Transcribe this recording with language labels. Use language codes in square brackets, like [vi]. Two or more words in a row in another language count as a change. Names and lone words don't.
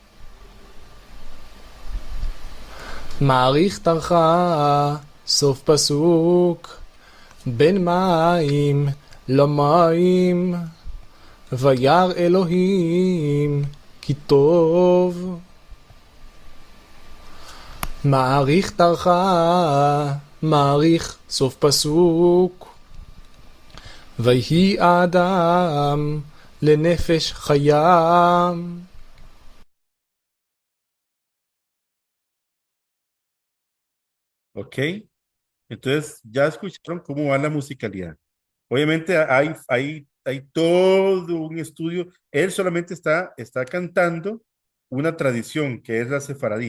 [he] מעריך טרחה, סוף פסוק, בין מים למים, וירא אלוהים כי טוב. מעריך טרחה, מעריך סוף פסוק, ויהי האדם לנפש חיה. [es] ¿Ok? Entonces, ya escucharon cómo va la musicalidad. Obviamente hay todo un estudio. Él solamente está cantando una tradición que es la sefaradí.